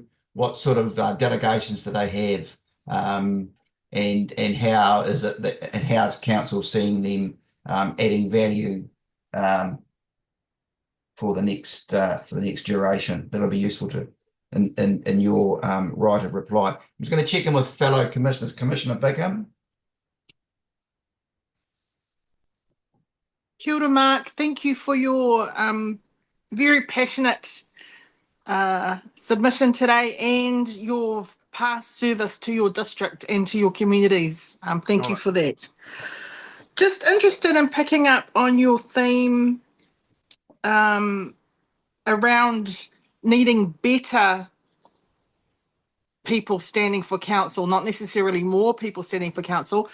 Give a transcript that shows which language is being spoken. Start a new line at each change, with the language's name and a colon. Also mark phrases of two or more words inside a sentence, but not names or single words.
English: What sort of delegations do they have? And how is it that, and how is council seeing them adding value for the next duration? That'll be useful to in your right of reply. I'm just going to check in with fellow commissioners. Commissioner Bigham.
Māori: Kia ora,
English: Mark. Thank you for your very passionate submission today and your past service to your district and to your communities. Thank you for that. Just interested in picking up on your theme around needing better people standing for council, not necessarily more people standing for council.